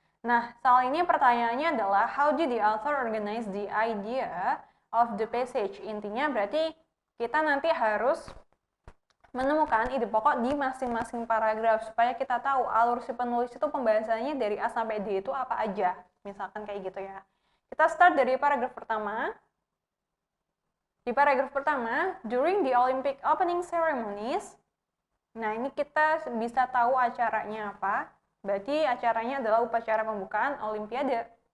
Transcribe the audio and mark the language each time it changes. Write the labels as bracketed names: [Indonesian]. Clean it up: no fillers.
[Indonesian] Nah, soal ini pertanyaannya adalah [English] how did the author organize the idea of the passage? [Indonesian] Intinya berarti kita nanti harus menemukan ide pokok di masing-masing paragraf supaya kita tahu alur si penulis itu pembahasannya dari A sampai D itu apa aja. Misalkan kayak gitu ya. Kita start dari paragraf pertama. Di paragraf pertama, [English] during the Olympic opening ceremonies. [Indonesian] Nah, ini kita bisa tahu acaranya apa. Berarti acaranya adalah upacara pembukaan Olimpiade.